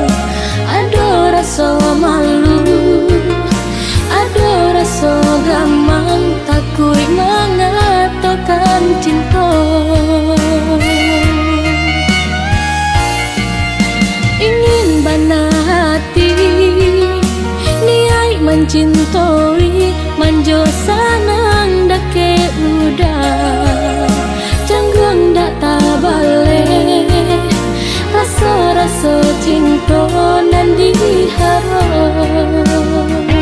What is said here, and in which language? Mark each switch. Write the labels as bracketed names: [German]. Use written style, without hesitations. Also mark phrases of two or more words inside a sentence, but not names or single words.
[Indonesian] Ada rasa malu, ada rasa gamang, takut mengatakan cinta. [Minangkabau] Ingin bana hati, niat mencintai, manjo sanang dake udah, canggung dak tabale, rasa-rasa cinta nan diharap.